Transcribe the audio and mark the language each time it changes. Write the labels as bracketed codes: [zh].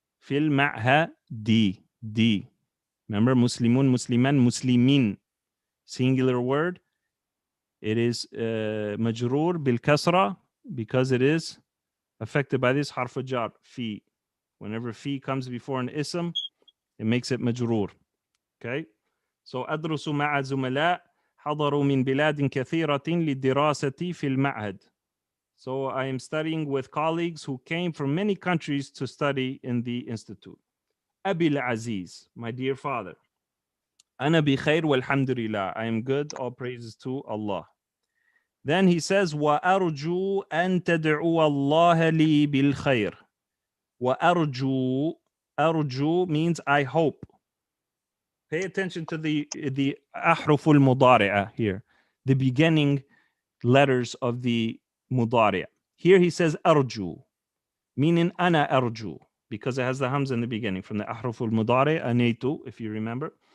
[en] Fil ma'hadi. D. Remember, muslimun, musliman, muslimin. Singular word. It is majroor bil kasra because it is affected by this harf jar, fi. Whenever fi comes before an ism, it makes it majroor. Okay? [ar] So أدرس مع زملاء حضروا من بلاد كثيرة للدراسة في المعهد. [en] So I am studying with colleagues who came from many countries to study in the institute. [ar] أبي العزيز, [en] my dear father. [ar] أنا بخير والحمد لله. [en] I am good, all praises to Allah. Then he says, [ar] وأرجو أن تدعو الله لي بالخير. [en] وأرجو, أرجو means I hope. Pay attention to the أحرف المضارعة here, the beginning letters of the مضارع. Here he says أرجو, meaning أنا أرجو, because it has the hamza in the beginning from the أحرف المضارع, أنيت, if you remember.